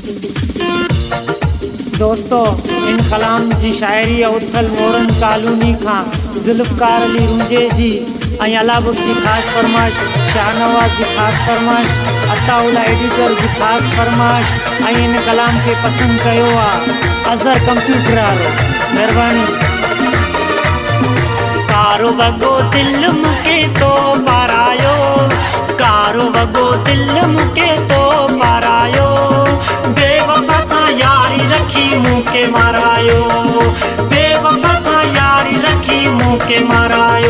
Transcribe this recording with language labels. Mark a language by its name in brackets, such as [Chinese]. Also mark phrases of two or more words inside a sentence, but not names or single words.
[Sindhi] दोस्तों इन कलाम जी शायरी उथल मोरन कॉलोनी खां जुल्फकार अली रूंजे जी अलाबुक जी ख़ास फरमाइश, शाहनवाज जी ख़ास फरमाइश, अताउल्ला एडिटर जी ख़ास फरमाइश इन कलाम के पसंद कयो अज़हर कंप्यूटर वालो। मेहरबानी। कारो वगो दिल मुके तो पारायो, कारो वगो दिल मुके तो पारायो, बेवफा सा यारी रखी मुँह के मारायो, बेवफा सा यारी रखी मुँह के मारायो।